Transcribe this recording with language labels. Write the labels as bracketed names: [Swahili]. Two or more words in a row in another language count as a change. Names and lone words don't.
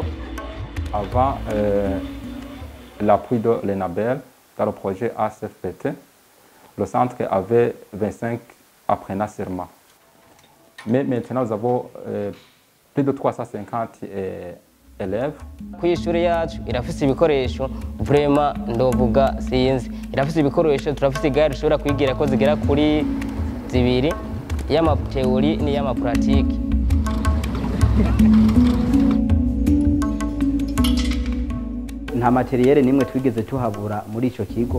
[French] Avant l'appui de l'Enabel dans le projet ACFPT, le centre avait 25 apprenants seulement. Mais maintenant, nous avons plus de 350 élèves. [Rundi] Kw'ishure yacu irafise ibikoresho vraiment ndovuga sinzi irafise ibikoresho turafise igare ishobora kwigira ko zigera kuri 2 y'ama theory ni y'ama pratique. Nta materiel nimwe twigeze tuhabura muri ico kigo.